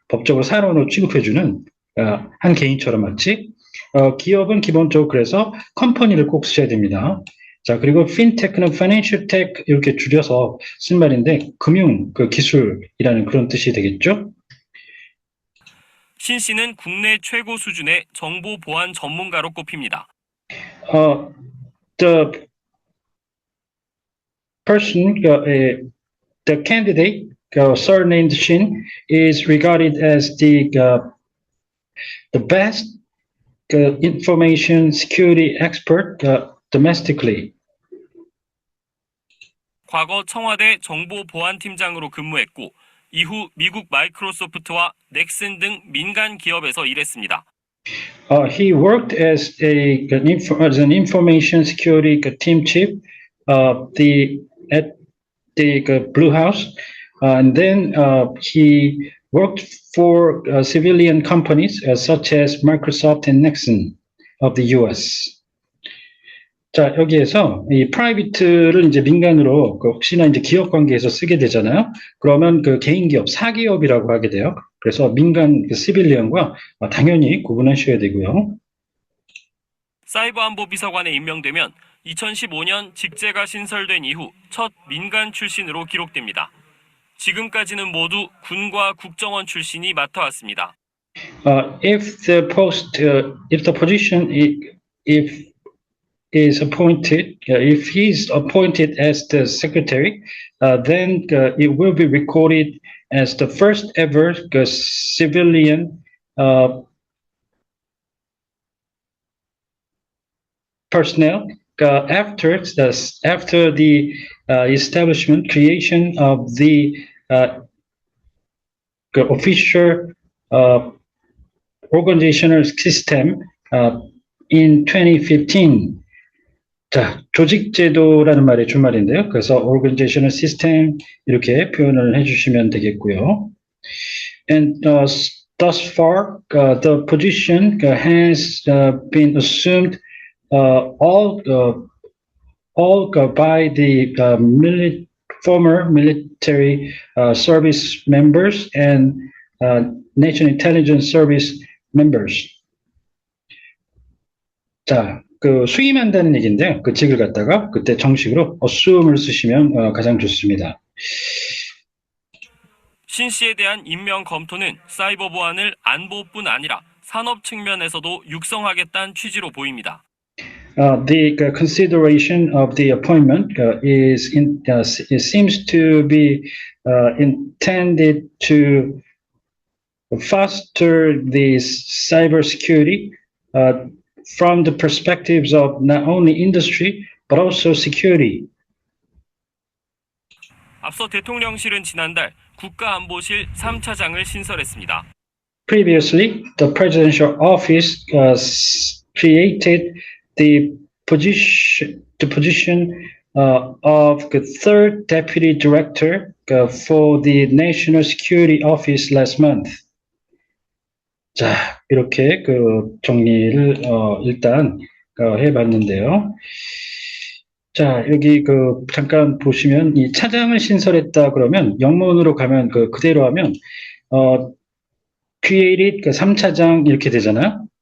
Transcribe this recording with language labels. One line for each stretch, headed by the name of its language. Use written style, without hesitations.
Korean: 법적으로 사람으로 취급해주는 한 개인처럼 마치 기업은 기본적으로 그래서 컴퍼니를 꼭 쓰셔야 됩니다. 자, 그리고 핀테크는
English: financial tech
Korean: 이렇게 줄여서 쓴 말인데 금융 기술이라는 그런 뜻이 되겠죠. 신 씨는 국내 최고 수준의 정보 보안 전문가로 꼽힙니다.
English: The person, the candidate, surnamed Shin, is regarded as the best information security expert domestically.
Korean: 과거 청와대 정보보안팀장으로 근무했고 이후 미국 마이크로소프트와 넥슨 등 민간 기업에서 일했습니다.
English: He worked as an information security team chief at the Blue House, and then he worked for civilian companies such as Microsoft and Nexon of the U.S.
Korean: 자, 여기에서 이 프라이빗를 이제 민간으로 혹시나 이제 기업 관계에서 쓰게 되잖아요. 그러면 그 개인 기업, 사기업이라고 하게 돼요. 그래서 민간 시빌리언과 당연히 구분하셔야 되고요. 사이버안보 비서관에 임명되면 2015년 직제가 신설된 이후 첫 민간 출신으로 기록됩니다. 지금까지는 모두 군과 국정원 출신이 맡아왔습니다.
English: If the position is appointed, if he's appointed as the secretary, then it will be recorded as the first ever civilian personnel after the creation of the official organizational system in 2015.
Korean: 자, 조직제도라는 말의 준말인데요. 그래서
English: organizational system
Korean: 이렇게 표현을 해주시면 되겠고요.
English: And thus far, the position has been assumed all by the former military service members and National Intelligence Service members.
Korean: 자, 수임한다는 얘기인데 그 직을 갖다가 그때 정식으로 assume을 쓰시면 가장 좋습니다. 신 씨에 대한 임명 검토는 사이버 보안을 안보뿐 아니라 산업 측면에서도 육성하겠다는 취지로 보입니다.
English: the consideration of the appointment it seems to be intended to foster this cybersecurity from the perspectives of not only industry but also security.
Korean: 앞서 대통령실은 지난달 국가안보실 3차장을 신설했습니다.
English: Previously, the presidential office created the position of the third deputy director for the National Security Office last month.
Korean: 자, 이렇게 정리를 일단 해봤는데요. 자, 여기 잠깐 보시면 이 차장을 신설했다 그러면 영문으로 가면 그대로 하면 created 3차장 이렇게 되잖아요.